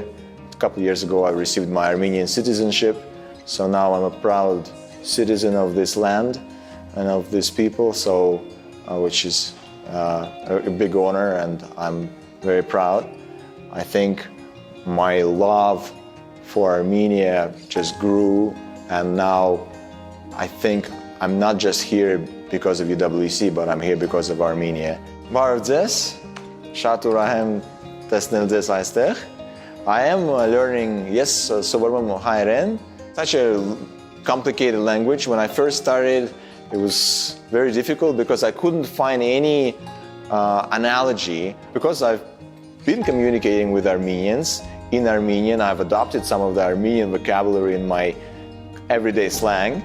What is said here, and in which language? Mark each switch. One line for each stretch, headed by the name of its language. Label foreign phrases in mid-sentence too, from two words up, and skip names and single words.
English: A couple years ago, I received my Armenian citizenship. So now I'm a proud citizen of this land and of these people, which is a big honor, and I'm very proud. I think my love for Armenia just grew, and now I think I'm not just here because of UWC, but I'm here because of Armenia.
Armenian: Բարև Շատուրահեմ տեսնել ձեզ այստեղ.
English: I am learning,
Armenian: սովորում եմ հայերեն.
English: Such a complicated language. When I first started, it was very difficult because I couldn't find any analogy. Because I've been communicating with Armenians in Armenian, I've adopted some of the Armenian vocabulary in my everyday slang.